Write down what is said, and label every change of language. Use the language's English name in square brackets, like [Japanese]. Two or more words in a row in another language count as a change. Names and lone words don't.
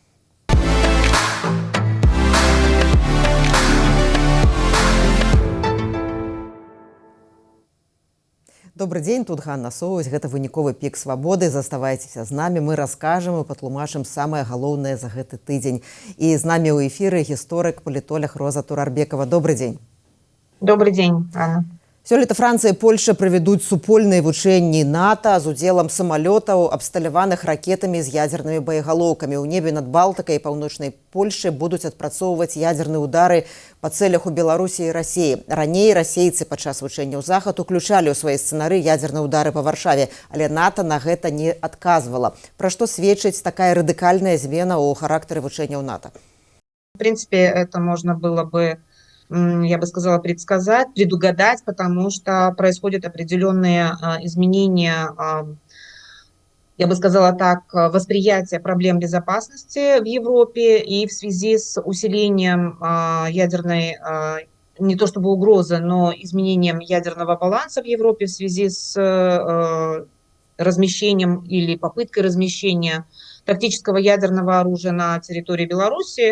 [Russian] Добрый день, [Belarusian] тут Ганна Соўваць, гэта выніковы пік свабоды. Заставайцеся з намі, мы раскажам і патлумачым самае галоўнае за гэты тыдзень. І з намі ў эфіры гісторык, палітолог Роза Турарбекова. [Russian] Добрый день. Добрый день, Анна. [Belarusian] Сёлета Францыя і Польша правядуць супольныя вучэнні НАТО з удзелам самалётаў, абсталяваных ракетамі з ядзернымі боегалоўкамі. У небе над Балтыкай і паўночнай Польшы будуць адпрацоўваць ядзерныя ўдары па цэлях у Беларусі і Расіі. Раней расейцы падчас вучэнняў захад уключалі ў свае сцэнары ядзерныя ўдары па Варшаве, але НАТО на гэта не адказвала. Пра што сведчыць такая радыкальная змена ў характары вучэнняў НАТО? [Russian] В принципе, это можно было бы, я бы сказала, предугадать, потому что происходят определенные изменения, я бы сказала так, восприятия проблем безопасности в Европе, и в связи с усилением ядерной, не то чтобы угрозы, но изменением ядерного баланса в Европе в связи с размещением или попыткой размещения тактического ядерного оружия на территории Беларуси.